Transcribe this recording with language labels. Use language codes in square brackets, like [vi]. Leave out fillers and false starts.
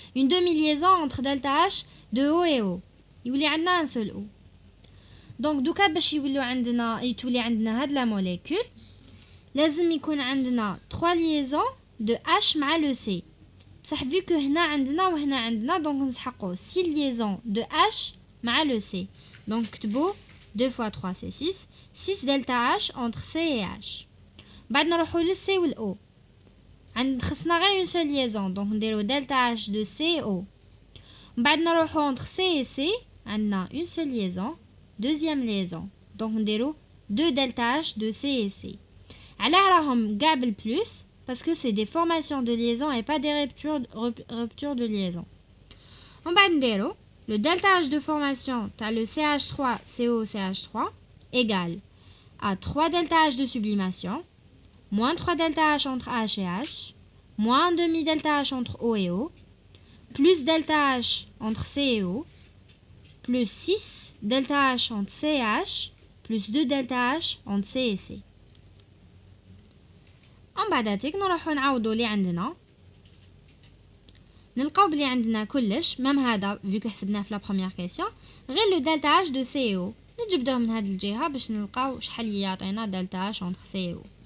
[fr] Une demi liaison entre delta H de O et O. [ar] يولي عندنا [fr] un seul O. [ar] Donc دوكا باش يتولي عندنا هاد [fr] la molécule [ar] لازم يكون عندنا [fr] 3 liaisons de H [ar] مع le C. بصح [fr] vu que [ar] هنا عندنا وهنا عندنا [fr] donc [ar] نسحقوا [fr] 6 liaisons de H مع le C. Donc كتبوا 2 fois 3 c'est 6. 6 delta H entre C et H. [ar] بعد نروحوا لل C وال O. خصنا غير [fr] une seule liaison donc [ar] نديروا [fr] delta H de C O. بعد [ar] نروحوا [fr] entre C et C [ar] عندنا [fr] une seule liaison, deuxième liaison. Donc [ar] نديروا [fr] 2 delta H de C et C. [ar] علاه راهم كاع بالبلس [fr] parce que c'est des formations de liaison et pas des ruptures de liaison. On va [ar] نديروا [fr] le delta H de formation t'as le CH3COCH3 égale à 3 delta H de sublimation moins 3 delta H entre H et H moins 1 demi delta H entre O et O plus delta H entre C et O plus 6 delta H entre C et H plus 2 delta H entre C et C. [ar] من بعداتك نروحو نعوضو اللي عندنا نلقاو بلي عندنا كلش ميم هذا فيكو حسبناه في لا بروميير كيسيون غير لو دلتا اش دو سي او نجبدوه من هذه الجهه باش نلقاو شحال يعطينا دلتا اش اونتر سي او.